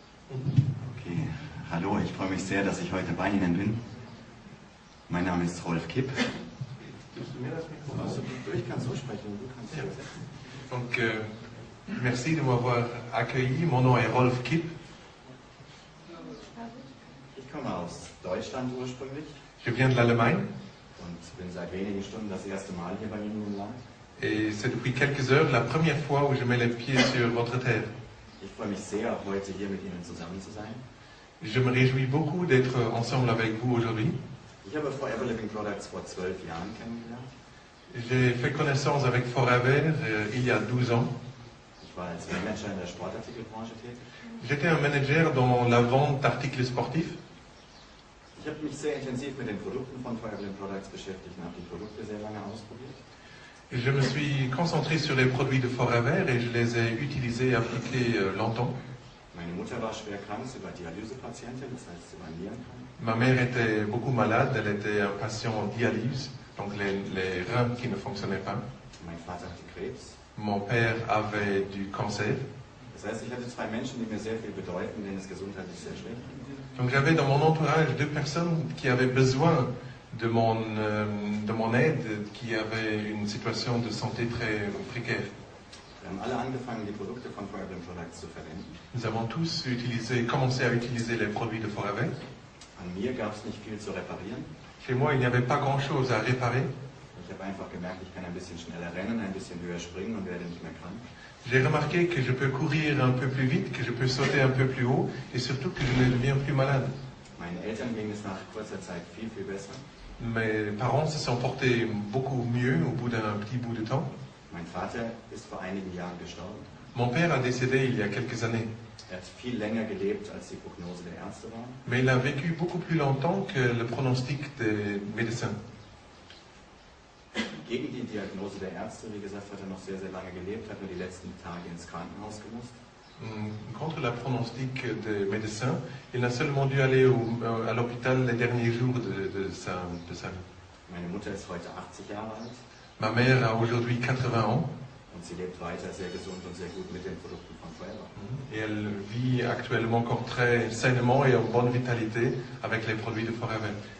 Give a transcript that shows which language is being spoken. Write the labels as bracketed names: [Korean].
[German] Okay, hallo, ich freue mich sehr, dass ich heute bei Ihnen bin. Mein Name ist Rolf Kipp. Ich kann so sprechen, du kannst ja übersetzen. [French] Donc, merci de m'avoir accueilli. Mon nom est Rolf Kipp. [German] Ich komme aus Deutschland ursprünglich. [French] Je viens de l'Allemagne. [German] Und bin seit wenigen Stunden das erste Mal hier bei Ihnen im Land. [French] Et c'est depuis quelques heures la première fois où je mets les pieds sur votre terre. [German] Ich freue mich sehr, heute hier mit Ihnen zusammen zu sein. [French] Je me réjouis beaucoup d'être ensemble avec vous aujourd'hui. [German] Ich habe Forever Living Products vor 12 Jahren kennengelernt. [French] J'ai fait connaissance avec Forever il y a 12 ans. [German] Ich war als Manager in der Sportartikelbranche tätig. [French] J'étais un manager dans la vente d'articles sportifs. [German] Ich habe mich sehr intensiv mit den Produkten von Forever Living Products beschäftigt und habe die Produkte sehr lange ausprobiert. [French] Je me suis concentré sur les produits de Forever et je les ai utilisés et appliqués longtemps. [German] Meine Mutter war schwer krank, sie war Dialysepatientin, das heißt, sie war nierenkrank. [French] Ma mère était beaucoup malade, elle était un patient en dialyse, donc les reins qui ne fonctionnaient pas. [German] Mein Vater hatte Krebs. [French] Mon père avait du cancer. [German] Das heißt, ich hatte zwei Menschen, die mir sehr viel bedeuten, denen es gesundheitlich sehr schlecht ging. [French] Donc j'avais dans mon entourage deux personnes qui avaient besoin de mon aide, qui avaient une situation de santé très précaire. [German] Wir haben alle angefangen, die Produkte von Forever Living Products zu verwenden. [French] Nous avons tous commencé à utiliser les produits de Forever. [German] An mir gab es nicht viel zu reparieren. [French] Chez moi, il n'y avait pas grand-chose à réparer. [German] Ich habe einfach gemerkt, ich kann ein bisschen schneller rennen, ein bisschen höher springen und werde nicht mehr krank. [French] J'ai remarqué que je peux courir un peu plus vite, que je peux sauter un peu plus haut et surtout que je ne deviens plus malade. [German] Meinen Eltern ging es nach kurzer Zeit viel, viel besser. [French] Mes parents se sont portés beaucoup mieux au bout d'un petit bout de temps. [German] Mein Vater ist vor einigen Jahren gestorben. [French] Mon père a décédé il y a quelques années. [German] Er hat viel länger gelebt, als die Prognose der Ärzte war. [French] Mais il a vécu beaucoup plus longtemps que le pronostic des médecins. [German] Gegen die Diagnose der Ärzte, wie gesagt, hat er noch sehr, sehr lange gelebt, hat nur die letzten Tage ins Krankenhaus gemusst. [French] Contre la pronostic des médecins, il a seulement dû aller à l'hôpital les derniers jours de sa vie. [German] Meine Mutter ist heute 80 Jahre alt. [French] Ma mère a aujourd'hui 80 ans. [German] Und sie lebt weiter sehr gesund und sehr gut mit den Produkten von Forever. [French] Et elle vit actuellement encore très sainement et en bonne vitalité avec les produits de Forever.